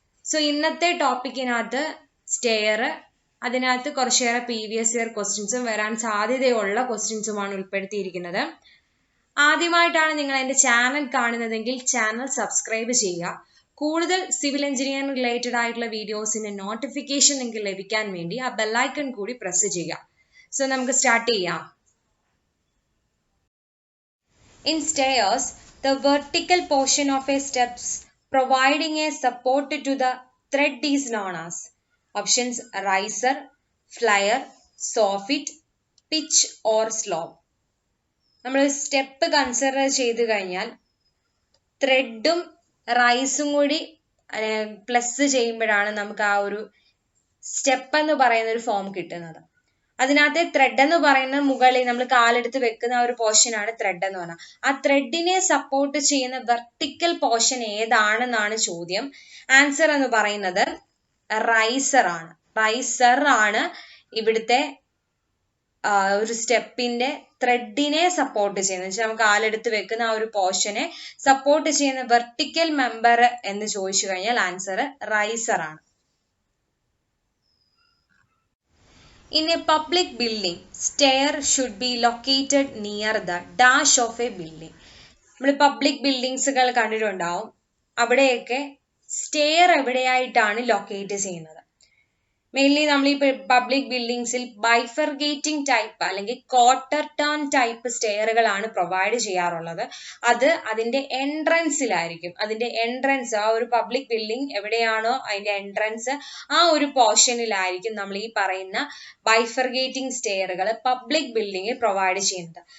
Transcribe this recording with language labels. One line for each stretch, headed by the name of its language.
Malayalam: So ഇന്നത്തെ ടോപ്പിക്കിനകത്ത് stair, അതിനകത്ത് കുറച്ചേറെ previous year ക്വസ്റ്റ്യൻസും വരാൻ സാധ്യതയുള്ള ക്വസ്റ്റ്യൻസുമാണ് ഉൾപ്പെടുത്തിയിരിക്കുന്നത്. ആദ്യമായിട്ടാണ് നിങ്ങൾ എൻ്റെ ചാനൽ കാണുന്നതെങ്കിൽ ചാനൽ സബ്സ്ക്രൈബ് ചെയ്യുക. കൂടുതൽ സിവിൽ എഞ്ചിനീയറിംഗ് റിലേറ്റഡ് ആയിട്ടുള്ള വീഡിയോസിന്റെ നോട്ടിഫിക്കേഷൻ നിങ്ങൾക്ക് ലഭിക്കാൻ വേണ്ടി ആ ബെല്ലൈക്കൺ കൂടി പ്രസ് ചെയ്യുക. സോ നമുക്ക് സ്റ്റാർട്ട് ചെയ്യാം.
English: In stairs, the vertical portion of a steps providing a support to the thread is known as options riser, flyer, soffit, pitch or slope.
Malayalam: നമ്മൾ സ്റ്റെപ്പ് കൺസിഡർ ചെയ്ത് കഴിഞ്ഞാൽ ത്രെഡും റൈസും കൂടി പ്ലസ് ചെയ്യുമ്പോഴാണ് നമുക്ക് ആ ഒരു സ്റ്റെപ്പ് എന്ന് പറയുന്ന ഒരു ഫോം കിട്ടുന്നത്. അതിനകത്തെ ത്രെഡ് എന്ന് പറയുന്ന മുകളിൽ നമ്മൾ കാലെടുത്ത് വെക്കുന്ന ആ ഒരു പോർഷനാണ് ത്രെഡ് എന്ന് പറഞ്ഞാൽ. ആ ത്രെഡിനെ സപ്പോർട്ട് ചെയ്യുന്ന വെർട്ടിക്കൽ പോർഷൻ ഏതാണെന്നാണ് ചോദ്യം. ആൻസർ എന്ന് പറയുന്നത് റൈസർ ആണ്. റൈസർ ആണ് ഇവിടുത്തെ ഒരു സ്റ്റെപ്പിന്റെ ത്രെഡിനെ സപ്പോർട്ട് ചെയ്യുന്നത്. നമുക്ക് കാലെടുത്ത് വെക്കുന്ന ആ ഒരു പോർഷനെ സപ്പോർട്ട് ചെയ്യുന്ന വെർട്ടിക്കൽ മെമ്പർ എന്ന് ചോദിച്ചു കഴിഞ്ഞാൽ ആൻസർ റൈസർ ആണ്.
English: In a public building, stair should be located near the dash of a building.
Malayalam: നമ്മൾ പബ്ലിക് ബിൽഡിങ്സുകൾ കണ്ടിട്ടുണ്ടാവും. അവിടെയൊക്കെ സ്റ്റെയർ എവിടെയായിട്ടാണ് ലൊക്കേറ്റ് ചെയ്യുന്നത്? മെയിൻലി നമ്മൾ ഈ പബ്ലിക് ബിൽഡിങ്സിൽ ബൈഫർഗേറ്റിംഗ് ടൈപ്പ് അല്ലെങ്കിൽ ക്വാർട്ടർ ടേൺ ടൈപ്പ് സ്റ്റെയറുകളാണ് പ്രൊവൈഡ് ചെയ്യാറുള്ളത്. അത് അതിന്റെ എൻട്രൻസിലായിരിക്കും. അതിന്റെ എൻട്രൻസ്, ആ ഒരു പബ്ലിക് ബിൽഡിംഗ് എവിടെയാണോ അതിന്റെ എൻട്രൻസ്, ആ ഒരു പോർഷനിലായിരിക്കും നമ്മൾ ഈ പറയുന്ന ബൈഫർഗേറ്റിംഗ് സ്റ്റെയറുകൾ പബ്ലിക് ബിൽഡിംഗിൽ പ്രൊവൈഡ് ചെയ്യുന്നത്.